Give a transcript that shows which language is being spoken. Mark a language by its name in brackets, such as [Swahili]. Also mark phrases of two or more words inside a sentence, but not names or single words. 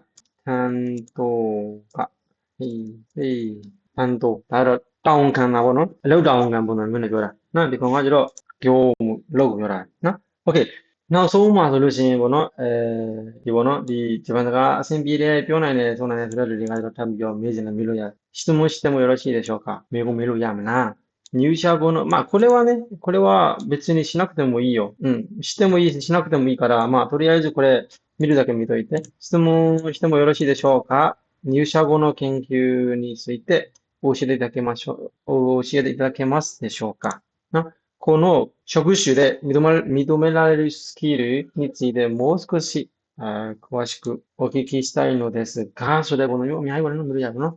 [Burmese] ထန်တိုကဟေးထန်တိုဒါတော့တောင်းခံတာပေါ့နော်အလုပ်တောင်းခံပုံစံမျိုးနဲ့ပြောတာနော်ဒီကောင်ကကျတော့ပြောမှုလုပ်ပြောတာနော်โอเคနောက်ဆုံးမှာဆိုလို့ရှိရင်ပေါ့နော်ဒီပေါ့နော်ဒီဂျပန်စကားအဆင်ပြေတယ်ပြောနိုင်တယ်ဆိုနိုင်တယ်ဆိုတဲ့လူတွေကကျတော့ထပ်ပြီးတော့မေးချင်တယ်မေးလို့ရတယ် [Japanese] 質問してもよろしいでしょうか [Burmese] မေးလို့ရမလား [Japanese] 入社後の、まあ、これは別にしなくてもいいよ。してもいいし、しなくてもいいから、まあ、とりあえずこれ、見るだけ見といて。質問してもよろしいでしょうか入社後の研究について教えていただけますでしょうかこの職種で認められるスキルについてもう少し詳しくお聞きしたいのですが、それこのようにの無理やろな。